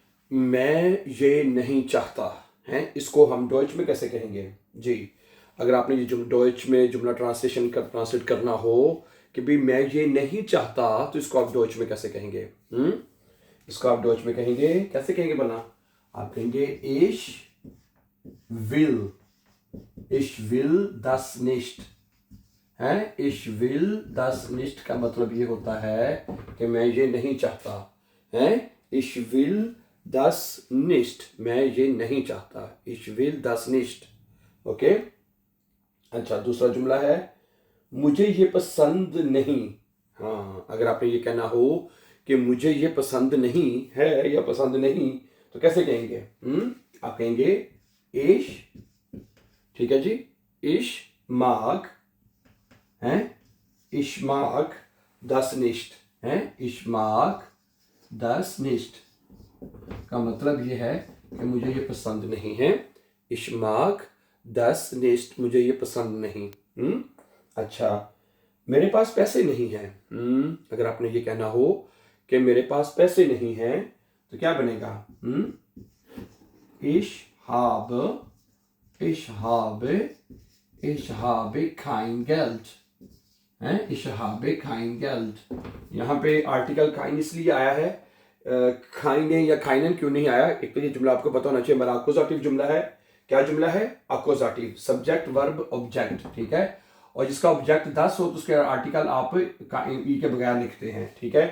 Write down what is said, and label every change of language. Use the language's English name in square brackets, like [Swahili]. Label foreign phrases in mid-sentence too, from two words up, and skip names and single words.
[Hindi] मैं ये नहीं चाहता है, इसको हम डॉइच में कैसे कहेंगे जी? अगर आपने ये डॉइच में जुमला ट्रांसलेट करना हो कि भाई मैं ये नहीं चाहता, तो इसको आप डॉइच में कैसे कहेंगे? इसको आप डॉइच में कहेंगे, कैसे कहेंगे बना? आप कहेंगे [German] will ich will das nicht है। ich will das nicht [Hindi] का मतलब ये होता है कि मैं ये नहीं चाहता है। [German] ich will das nicht, [Hindi] मैं ये नहीं चाहता। [German] ich will das nicht, [Hindi] ओके। अच्छा, दूसरा जुमला है मुझे ये पसंद नहीं। हाँ, अगर आपने ये कहना हो कि मुझे ये पसंद नहीं है या पसंद नहीं, तो कैसे कहेंगे? आप कहेंगे ich, ठीक है जी, [German] ich mag है, ich mag das nicht है। ich mag das nicht [Hindi] का मतलब ये है कि मुझे ये पसंद नहीं है। [German] ich mag das nicht, [Hindi] मुझे ये पसंद नहीं। अच्छा, मेरे पास पैसे नहीं हैं। अगर आपने ये कहना हो कि मेरे पास पैसे नहीं हैं, तो क्या बनेगा? [German] ich habe kein Geld है। ich habe kein Geld, [Hindi] यहाँ पे आर्टिकल काइन इसलिए आया है, खाइने या खाइनन क्यों नहीं आया? एक तो ये जुमला आपको पता होना चाहिए, हमारा अकोजाटिव जुमला है। क्या जुमला है? अकोजाटिव, [English] subject verb object, [Hindi] ठीक है। और जिसका ऑब्जेक्ट 10 हो तो उसके आर्टिकल आप ई के बगैर लिखते हैं, ठीक है।